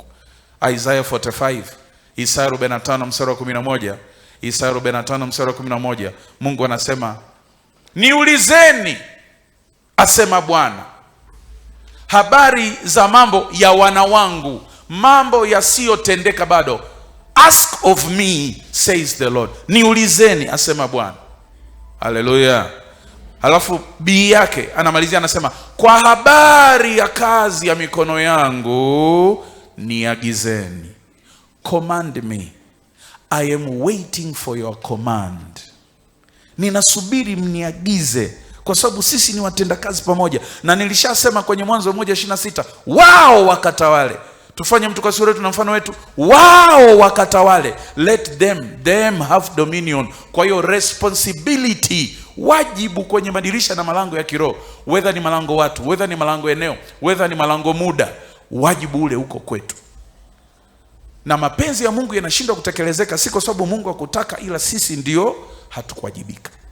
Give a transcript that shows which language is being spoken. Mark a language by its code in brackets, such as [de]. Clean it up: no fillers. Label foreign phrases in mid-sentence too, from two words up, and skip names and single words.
[sw] Isaiah 45, Isaiah 45 mstari wa 11, Isaiah 45 mstari wa 11, Mungu anasema, niulizeni, asema Bwana, habari za mambo ya wana wangu, mambo yasiyotendeka bado. [en] Ask of me, says the Lord. [sw] Niulizeni, asema Bwana. Haleluya. Halafu bii yake anamalizia anasema, kwa habari ya kazi ya mikono yangu niagizeni. [en] Command me, I am waiting for your command. [sw] Ninasubiri mniagize, kwa sababu sisi ni watendakazi pamoja. Na nilishasema kwenye Mwanzo 1:26, wao wakatawale. Tufanye mtu kwa sura yetu na mfano wetu, wao wakatawale. [en] Let them have dominion. [sw] Kwa hiyo responsibility, wajibu kwenye madirisha na malango ya kiroho, whether ni malango watu, whether ni malango eneo, whether ni malango muda, wajibu ule uko kwetu. Na mapenzi ya Mungu yanashindwa kutekelezeka si kwa sababu Mungu hakutaka, ila sisi ndio hatukuwajibika.